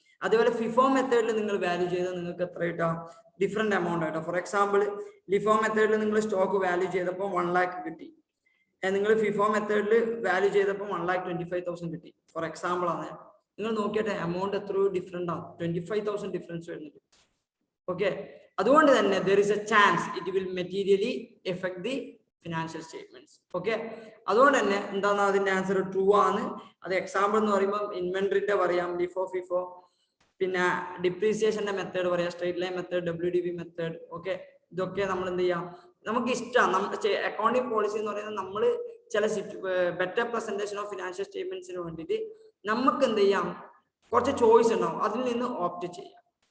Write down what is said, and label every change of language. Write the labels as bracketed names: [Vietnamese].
[Malayalam] അതേപോലെ ഫിഫോ മെത്തേഡിൽ നിങ്ങൾ വാല്യൂ ചെയ്താൽ നിങ്ങൾക്ക് എത്ര കിട്ടാം, ഡിഫറെന്റ് എമൗണ്ട് ആയിട്ടോ. ഫോർ എക്സാമ്പിൾ ലിഫോ മെത്തേഡിൽ നിങ്ങൾ സ്റ്റോക്ക് വാല്യൂ ചെയ്തപ്പോൾ 1 lakh കിട്ടി, നിങ്ങൾ ഫിഫോ മെത്തേഡിൽ വാല്യൂ ചെയ്തപ്പോൾ 1,25,000 കിട്ടി. ഫോർ എക്സാമ്പിൾ ആണ്. നിങ്ങൾ നോക്കിയിട്ട് എമൗണ്ട് എത്രയോ ഡിഫറെന്റ് ആണ്, 25,000 ഡിഫറൻസ് വരുന്നുണ്ട്. [English] okay, [Malayalam] അതുകൊണ്ട് തന്നെ [English] there is a chance it will materially affect the financial statements. [Malayalam] Okay, അതുകൊണ്ട് തന്നെ എന്താണ് അതിന്റെ ആൻസർ ട്രൂ ആണ്. അത് എക്സാമ്പിൾ എന്ന് പറയുമ്പോൾ ഇൻവെന്ററിന്റെ പറയാം, ലിഫോ, ഫിഫോ, പിന്നെ ഡിപ്രീസിയേഷന്റെ മെത്തേഡ് പറയാം, straight line method, WDV method. Okay, ഇതൊക്കെ നമ്മൾ എന്ത് ചെയ്യാം, നമുക്ക് ഇഷ്ടമാണ്. അക്കൗണ്ടിങ് പോളിസി എന്ന് പറയുന്നത് നമ്മൾ ചില ബെറ്റർ പ്രസന്റേഷൻ ഓഫ് ഫിനാൻഷ്യൽ സ്റ്റേറ്റ്മെന്റ്സിന് വേണ്ടിയിട്ട് നമുക്ക് എന്ത് ചെയ്യാം, കുറച്ച് ചോയ്സ് ഉണ്ടാവും, അതിൽ നിന്ന് ഓപ്റ്റ് ചെയ്യാം.